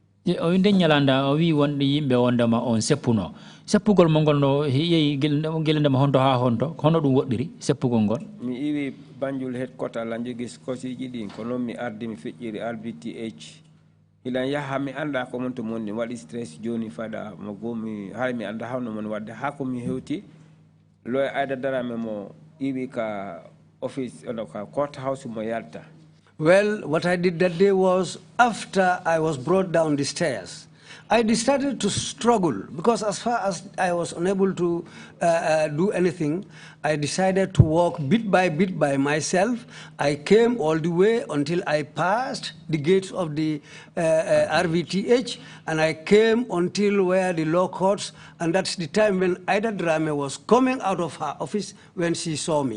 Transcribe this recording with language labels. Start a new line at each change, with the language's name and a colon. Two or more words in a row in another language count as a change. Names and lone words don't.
Fula: o inde nyalanda o wi wonde yimbe wondama on seppuno seppugol mongol no yeyi gelendema honto ha honto hono dum woddiri seppugol ngol mi iwi Banjul headquarter la jogis kosiji din ko non mi ardi mi fecciri RBTH ilan yaha mi anda ko mon to monni wadi stress joni fada mo gomi hay mi anda hawno mon wadde ha ko mi hewti loy ayda darame mo iwi ka office ka courthouse mo yalta.
English: Well, what I did that day was, after I was brought down the stairs, I decided to struggle, because as far as I was unable to do anything, I decided to walk bit by myself. I came all the way until I passed the gates of the RVTH, and I came until where the law courts, and that's the time when Ida Drame was coming out of her office when she saw me.